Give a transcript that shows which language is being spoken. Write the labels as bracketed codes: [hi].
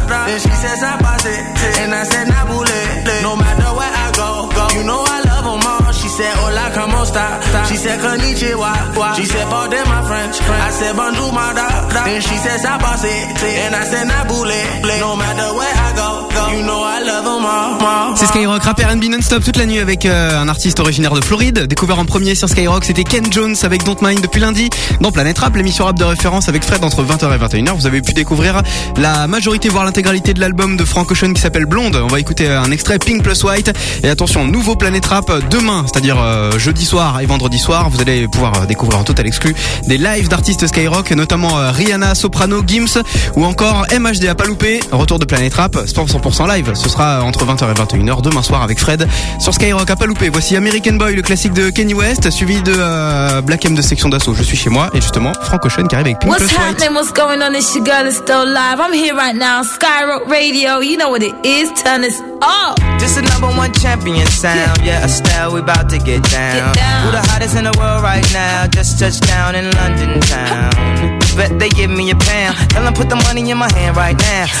[en] And she says I pass it, and I said na boule. No matter where I go, go, you know I love them all. She said [es] hola, como esta? [en] She said konnichiwa. She said pardon my French. I said [fr] bonjour, madame. [en] And she says I pass it, and I said na boule. No matter where I go, go, you know I love them all. [fr] C'est Skyrock, rap R&B non-stop toute la nuit avec un artiste originaire de Floride. Découvert en premier sur Skyrock, c'était Ken Jones avec Don't Mind depuis lundi. Dans Planète Rap, l'émission rap de référence avec Fred entre 20h et 21h. Vous avez pu découvrir la majorité, voire l'intégralité de l'album de Frank Ocean qui s'appelle Blonde. On va écouter un extrait Pink plus White. Et attention, nouveau Planète Rap demain, c'est-à-dire jeudi soir et vendredi soir. Vous allez pouvoir découvrir en total exclu des lives d'artistes Skyrock, notamment Rihanna, Soprano, Gims ou encore MHD à pas louper. Retour de Planète Rap, 100% live. Ce sera entre 20h et 21h demain soir avec Fred sur Skyrock à pas louper. Voici American Boy, le classique de Kanye West, suivi de Black M de Section d'Assaut. Je suis chez moi et justement Frank Ocean qui arrive avec Pink Plus White. [en] What's happening, what's going on, it's your girl, it's still live. I'm here right now, Skyrock Radio. You know what it is, turn this up. This is number one champion sound. Yeah, Estelle, we about to get down. Who the hottest in the world right now? Just touched down in London town. Bet they give me a pound. Tell them put the money in my hand right now.